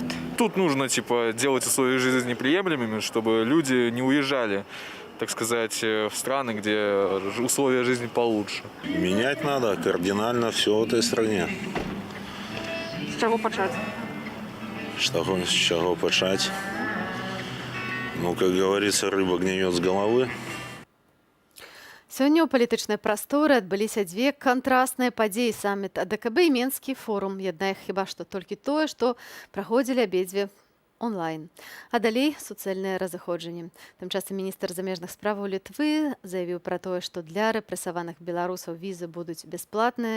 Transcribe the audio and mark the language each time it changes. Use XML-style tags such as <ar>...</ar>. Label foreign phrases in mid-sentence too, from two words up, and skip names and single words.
<ru>Тут нужно делать условия жизни приемлемыми, чтобы люди не уезжали, так сказать, в страны, где условия жизни получше. Менять надо кардинально все в этой стране.</ru> <uk>З чого почати?</uk> <ru>С чего почать? Ну, как говорится, рыба гниет с головы.</ru> <be>Сёння ў палітычнай прасторы адбыліся дзве кантрасныя падзеі: саміт АДКБ і Менскі форум. Яднае хіба што толькі тое, што праходзілі абедзве онлайн. А далей суцэльныя разыходжанні. Тым часам міністр замежных справаў Літвы заявіў пра тое, што для рэпрэсаваных беларусаў візы будуць бясплатныя.</be>